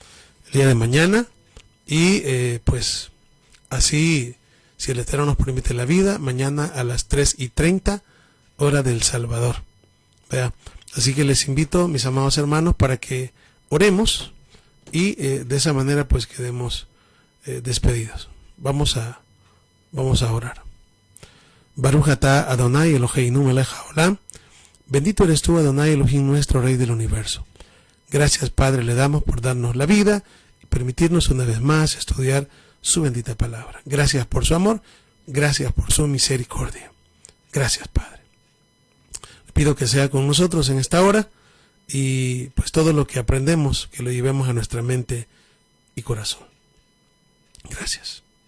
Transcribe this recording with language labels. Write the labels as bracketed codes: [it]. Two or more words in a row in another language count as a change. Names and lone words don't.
[es] Y pues así, si el Eterno nos permite la vida, mañana a las 3:30, hora del Salvador. ¿Vea? Así que les invito, mis amados hermanos, para que oremos y de esa manera pues quedemos despedidos. Vamos a orar. [he] ברוך אתה אדני אלוהינו מלך העולם. [es] Bendito eres tú, Adonai Elohim, nuestro Rey del universo. Gracias, Padre, le damos por darnos la vida y permitirnos una vez más estudiar su bendita palabra. Gracias por su amor, gracias por su misericordia. Gracias, Padre. Le pido que sea con nosotros en esta hora, y pues todo lo que aprendemos, que lo llevemos a nuestra mente y corazón.